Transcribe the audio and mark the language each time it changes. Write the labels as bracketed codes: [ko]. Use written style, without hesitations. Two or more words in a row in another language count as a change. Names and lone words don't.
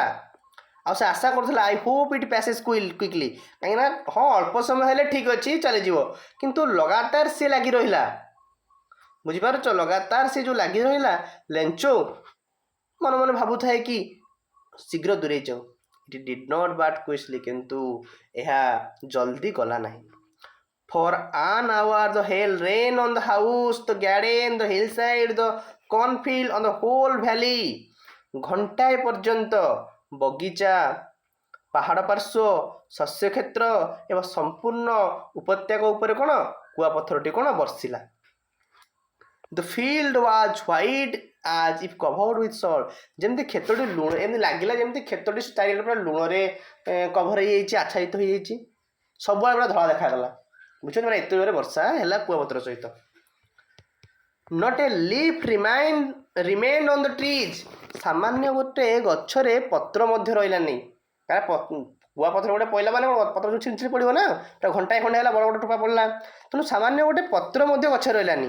[or] ଆଉ ସେ ଆଶା କରୁଥିଲା [en] I hope it passes quickly, [or] କାହିଁକିନା ହଁ ଅଳ୍ପ ସମୟ ହେଲେ ଠିକ୍ ଅଛି ଚାଲିଯିବ, କିନ୍ତୁ ଲଗାତାର ସିଏ ଲାଗି ରହିଲା। ବୁଝିପାରୁଛ, ଲଗାତାର ସେ ଯେଉଁ ଲାଗି ରହିଲା, ଲେଞ୍ଚୋ ମନେ ମନେ ଭାବୁଥାଏ କି ଶୀଘ୍ର ଦୂରେଇ ଯାଉ। [en] it did not bat quickly, [or] କିନ୍ତୁ ଏହା ଜଲ୍ଦି ଗଲା ନାହିଁ। [en] For an hour the hail rain on the house, the garden, the hillside, the cornfield, on the whole valley, [or] ଘଣ୍ଟାଏ ପର୍ଯ୍ୟନ୍ତ ବଗିଚା, ପାହାଡ଼ ପାର୍ଶ୍ୱ, ଶସ୍ୟକ୍ଷେତ୍ର ଏବଂ ସମ୍ପୂର୍ଣ୍ଣ ଉପତ୍ୟକା ଉପରେ କ'ଣ କୁଆପଥରଟି କ'ଣ ବର୍ଷିଲା। [en] The field was white as if covered with salt, [or] ଯେମିତି କ୍ଷେତ୍ରଟି ଲୁଣ, ଏମିତି ଲାଗିଲା ଯେମିତି କ୍ଷେତ୍ରଟି ଚାରିଆଡ଼େ ପୁରା ଲୁଣରେ କଭର ହେଇଯାଇଛି, ଆଚ୍ଛାଦିତ ହେଇଯାଇଛି, ସବୁଆଡ଼େ ପୁରା ଧଳା ଦେଖାଗଲା। ବୁଝୁଛନ୍ତି, ମାନେ ଏତେ ଜୋରେ ବର୍ଷା ହେଲା କୁଆପଥର ସହିତ। [en] not a leaf remained on the trees, [or] ସାମାନ୍ୟ ଗୋଟେ ଗଛରେ ପତ୍ର ମଧ୍ୟ ରହିଲାନି, କାରଣ କୁଆପଥର ଗୋଟେ ପଇଲା ମାନେ ପତ୍ର ଯେଉଁ ଛିଞ୍ଚି ପଡ଼ିବ ନା, ଘଣ୍ଟାଏ ଖଣ୍ଡେ ହେଲା ବଡ଼ ବଡ଼ ଟୋପା ପଡ଼ିଲା, ତେଣୁ ସାମାନ୍ୟ ଗୋଟେ ପତ୍ର ମଧ୍ୟ ଗଛରେ ରହିଲାନି।